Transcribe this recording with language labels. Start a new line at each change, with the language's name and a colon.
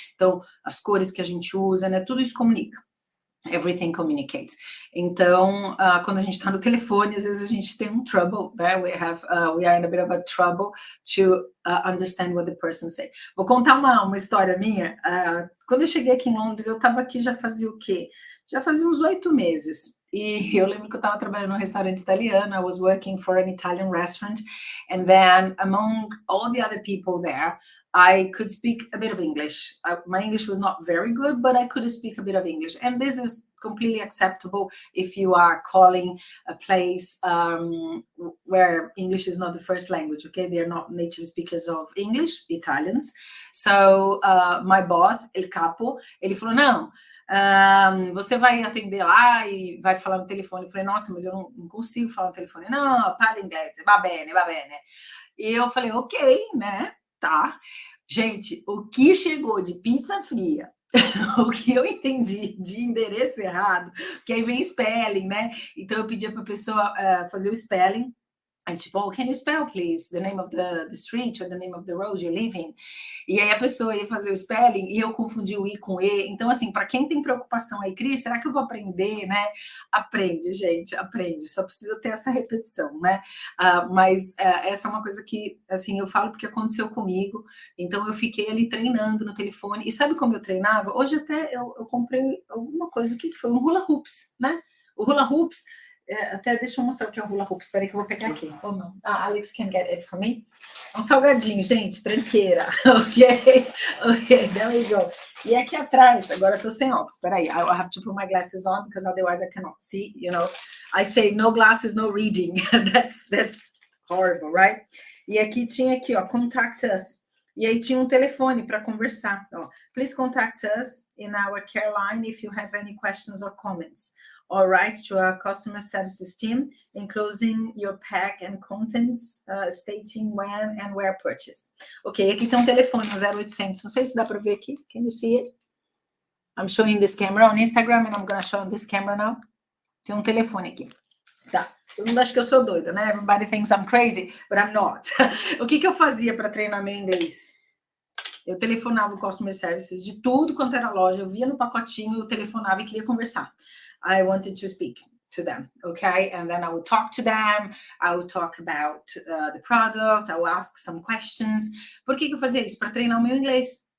Portuguese: Então, as cores que a gente usa, né? Tudo isso comunica.
English: Everything communicates.
Portuguese: Então, quando a gente está no telefone, às vezes a gente tem um trouble, né?
English: We are in a bit of a trouble to understand what the person say.
Portuguese: Vou contar uma história minha. Quando eu cheguei aqui em Londres, eu estava aqui já fazia o quê? Já fazia uns 8 meses. E eu lembro que eu estava trabalhando num restaurante italiano.
English: I was working for an Italian restaurant. And then among all the other people there, I could speak a bit of English. My English was not very good, but I could speak a bit of English. And this is completely acceptable if you are calling a place where English is not the first language, okay? They're not native speakers of English, Italians. So my boss,
Portuguese: El Capo, ele falou, não, você vai atender lá e vai falar no telefone. Eu falei, nossa, mas eu não consigo falar no telefone. Não, para inglês,
Italian: va bene, va bene.
Portuguese: E eu falei, ok, né? Tá. Gente, o que chegou de pizza fria, o que eu entendi de endereço errado, que aí vem spelling, né? Então eu pedia para a pessoa fazer o spelling.
English: And tipo, oh, can you spell, please, the name of the street or the name of the road you live in?
Portuguese: E aí a pessoa ia fazer o spelling e eu confundi o I com E. Então, assim, para quem tem preocupação aí, Cris, será que eu vou aprender, né? Aprende, gente, aprende. Só precisa ter essa repetição, né? Mas essa é uma coisa que, assim, eu falo porque aconteceu comigo. Então, eu fiquei ali treinando no telefone. E sabe como eu treinava? Hoje até eu comprei alguma coisa. O que foi? Um hula hoops, né? O hula hoops... até deixa eu mostrar o que é o hula hoop. Espera aí que eu vou pegar aqui. Oh, não.
English: Alex can get it for me.
Portuguese: Um salgadinho, gente, tranqueira.
English: Ok, there we go.
Portuguese: E aqui atrás, agora eu tô sem óculos. Espera aí,
English: I have to put my glasses on because otherwise I cannot see, you know. I say no glasses, no reading. That's horrible, right?
Portuguese: E aqui tinha aqui, ó, contact us. E aí tinha um telefone para conversar.
English: Ó, please contact us in our care line if you have any questions or comments. Or write to our customer services team, enclosing your pack and contents, stating when and where purchased.
Portuguese: Ok, aqui tem um telefone, um 0800. Não sei se dá para ver aqui.
English: Can you see it? I'm showing this camera on Instagram and I'm going to show on this camera now.
Portuguese: Tem um telefone aqui. Tá. Todo mundo acha que eu sou doida, né?
English: Everybody thinks I'm crazy, but I'm not.
Portuguese: O que eu fazia para treinar meu inglês? Eu telefonava o customer services de tudo quanto era loja. Eu via no pacotinho, eu telefonava e queria conversar.
English: I wanted to speak to them, okay? And then I would talk to them, I would talk about the product, I would ask some questions.
Portuguese: Por que eu fazia isso? Para treinar o meu inglês.